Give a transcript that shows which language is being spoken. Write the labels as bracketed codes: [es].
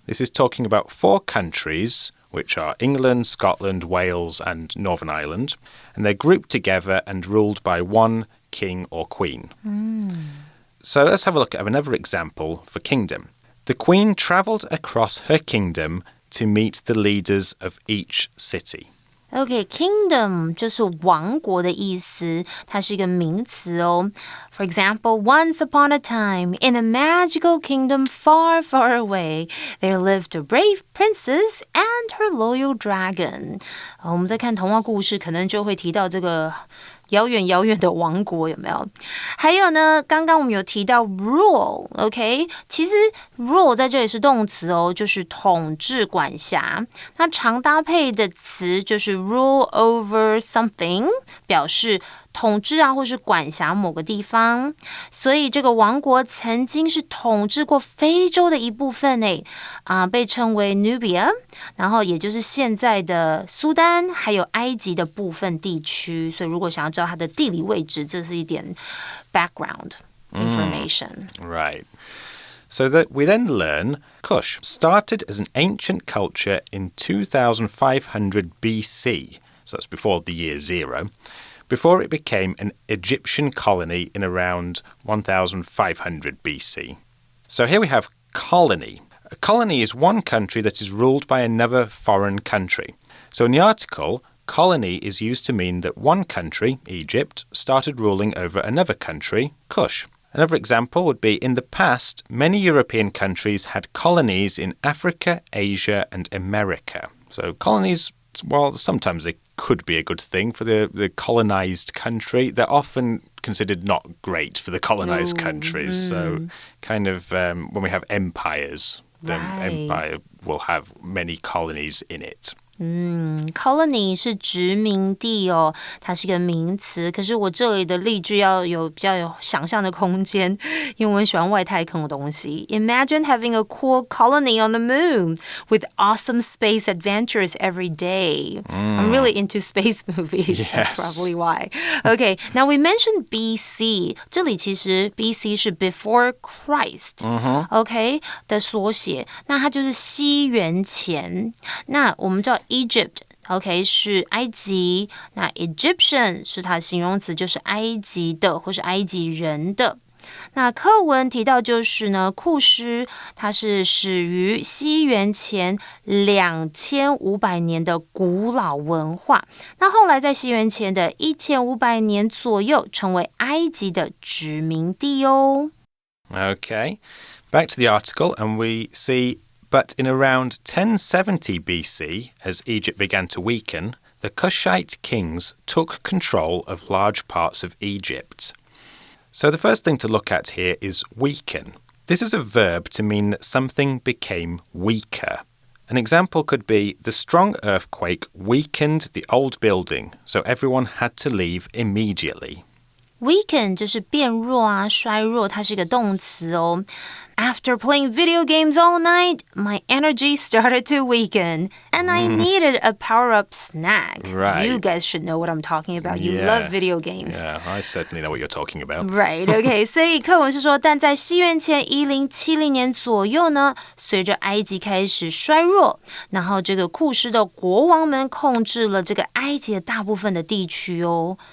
[en] This is talking about 4 countries, which are England, Scotland, Wales, and Northern Ireland, and they're grouped together and ruled by one king or queen. So let's have a look at another example for kingdom. The queen travelled across her kingdom to meet the leaders of each city. [zh] Okay, kingdom 就是王国的意思，它是一个名词哦。 [en] For example, once upon a time, in a magical kingdom far, far away, there lived a brave princess and her loyal dragon. [zh] 我们在看童话故事，可能就会提到这个遥远遥远的王国，有没有？还有呢，刚刚我们有提到 rule，OK？其实 rule 在这里是动词哦，就是统治、管辖。那常搭配的词就是 rule over something， 表示统治啊，或是管辖某个地方。所以这个王国曾经是统治过非洲的一部分诶，被称为 Nubia， 然后也就是现在的苏丹还有埃及的部分地区。所以如果想要知道它的地理位置，这是一点 [en] background information. Right. So that we then learn Kush started as an ancient culture in 2500 BC. So that's before the year 0. Before it became an Egyptian colony in around 1500 BC. So here we have colony. A colony is one country that is ruled by another foreign country. So in the article, colony is used to mean that one country, Egypt, started ruling over another country, Kush. Another example would be in the past, many European countries had colonies in Africa, Asia, and America. So colonies, well, sometimes they could be a good thing for the colonized country. They're often considered not great for the colonized countries. So kind of when we have empires, then empire will have many colonies in it. [zh] Colony 是殖民地哦，它是一个名词。可是我这里的例句要比较有想象的空间，因为我很喜欢外太空的东西。 [en] Imagine having a cool colony on the moon with awesome space adventures every day. I'm really into space movies. Yes. That's probably why. Okay, now we mentioned BC. [zh] 这里其实 BC 是 before Christ. OK 的缩写，那它就是西元前。那我们知道Egypt。OK 是埃及，那 Egyptian 是它的形容词，就是埃及的或是埃及人的。那课文提到就是呢，库施它是始于西元前2500年的古老文化，那后来在西元前的1500年左右成为埃及的殖民地哦。 [en] Okay, back to the article and we see But in around 1070 BC, as Egypt began to weaken, the Kushite kings took control of large parts of Egypt. So the first thing to look at here is weaken. This is a verb to mean that something became weaker. An example could be, the strong earthquake weakened the old building, so everyone had to leave immediately. [zh] Weaken 就是变弱啊，衰弱，它是一个动词哦。 [en] After playing video games all night, my energy started to weaken, and I needed a power-up snack. Right. You guys should know what I'm talking about. You love video games. Yeah, I certainly know what you're talking about. Right, okay. [zh] 所以课文是说，但在西元前1070年左右呢，随着埃及开始衰弱，然后这个库施的国王们控制了这个埃及的大部分的地区哦。